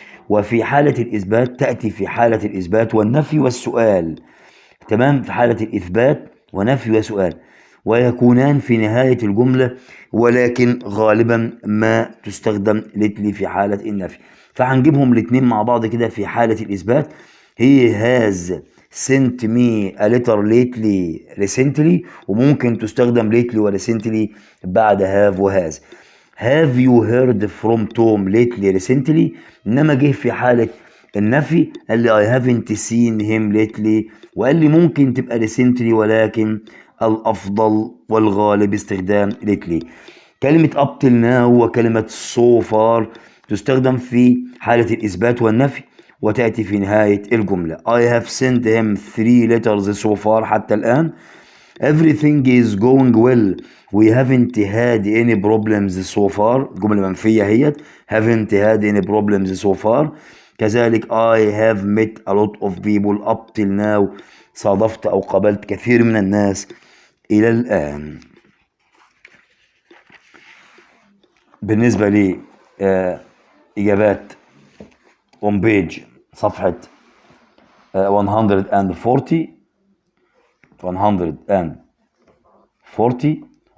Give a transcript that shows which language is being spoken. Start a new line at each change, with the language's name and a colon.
Arabic: وفي حالة الإثبات تأتي في حالة الإثبات والنفي والسؤال. تمام، في حالة الإثبات ونفي وسؤال، ويكونان في نهاية الجملة، ولكن غالبا ما تستخدم lately في حالة النفي. فهنجيبهم الاثنين مع بعض كده. في حالة الإثبات
English: he has sent me a letter lately recently،
Arabic: وممكن تستخدم
English: lately و recently بعد have و has. have you heard from Tom lately recently؟
Arabic: إنما جه في حالة النفي قال لي
English: I haven't seen him lately،
Arabic: وقال لي ممكن تبقى recently ولكن الأفضل والغالب استخدام lately. كلمة up till now وكلمة so far تستخدم في حالة الإثبات والنفي، وتأتي في نهاية الجملة.
English: I have sent him 3 letters so far
Arabic: حتى الآن.
English: Everything is going well. We haven't had any problems so far.
Arabic: جملة منفية هي.
English: Haven't had any problems so far. كذلك I have met a lot of people up till now.
Arabic: صادفت أو قابلت كثير من الناس إلى الآن. بالنسبة لي إجابات on page صفحة 140 141 142